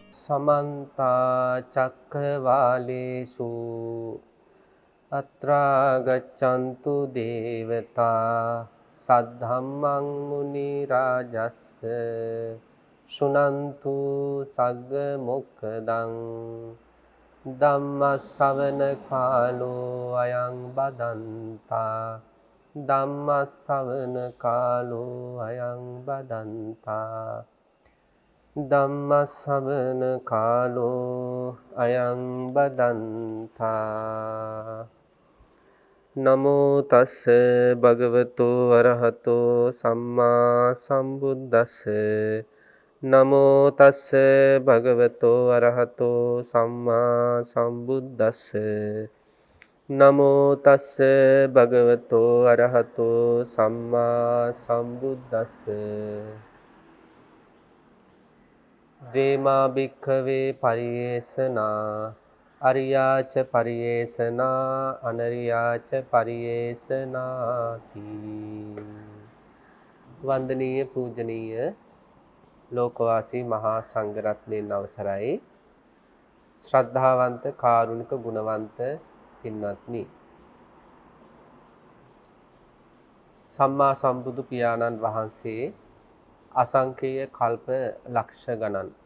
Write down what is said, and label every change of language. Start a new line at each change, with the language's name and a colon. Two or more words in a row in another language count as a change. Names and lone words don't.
Pali: समन्ता चक्रवालेषु अत्रा गच्छन्तु देवता सद्धम्मं मुनिराजस्स शृण्वन्तु सग्ग मोक्खदं धम्म ශ්‍රවණ කාලෝ අයං බදන්තා ධම්ම ශ්‍රවණ කාලෝ අයං බදන්තා ධම්ම ශ්‍රවණ කාලෝ අයං බදන්තා නමෝ තස්ස භගවතු වරහතෝ සම්මා සම්බුද්දස්ස නමෝ තස්ස භගවතෝ අරහතෝ සම්මා සම්බුද්දස්ස නමෝ තස්ස භගවතෝ අරහතෝ සම්මා සම්බුද්දස්ස දේමා භික්ඛවේ පරියේසනා අරියාච පරියේසනා අනරියාච පරියේසනාති
Sinhala: වන්දනීය පූජනීය ලෝකවාසී මහා සංඝරත්නයන් අවසරයි ශ්‍රද්ධාවන්ත කාරුණික ගුණවන්ත පින්වත්නි සම්මා සම්බුදු පියාණන් වහන්සේ අසංකේය කල්ප ලක්ෂ ගණන්